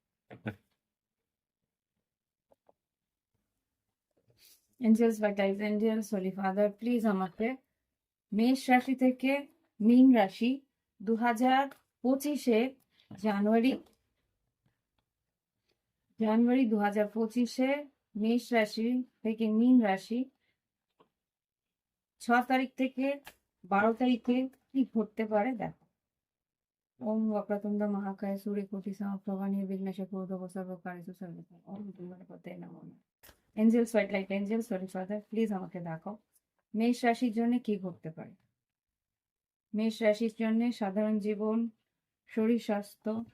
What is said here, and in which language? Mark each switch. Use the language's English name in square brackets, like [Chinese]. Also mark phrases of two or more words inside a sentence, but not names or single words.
[Bangla] এঞ্জেলস বা [English] guys angels, holy father, please [Bangla] আমাকে মেষ রাশি থেকে মীন রাশি 2025 জানুয়ারি 2025 মেষ রাশি থেকে মীন রাশি 6 তারিখ থেকে 12 তারিখে কি ঘটতে পারে দেখো। [Sanskrit] ওম वक्रतुंड महाकाय सूर्यकोटि समप्रभा निर्विघ्नं कुरु सर्वकार्येषु सर्वदा। ओम गणपते नमः। [English] angels white light angels, holy father, please [Bangla] আমাকে দেখাও মেষ রাশির জন্য কি ঘটতে পারে। মেষ রাশির জন্য সাধারণ জীবন, শরীর স্বাস্থ্য,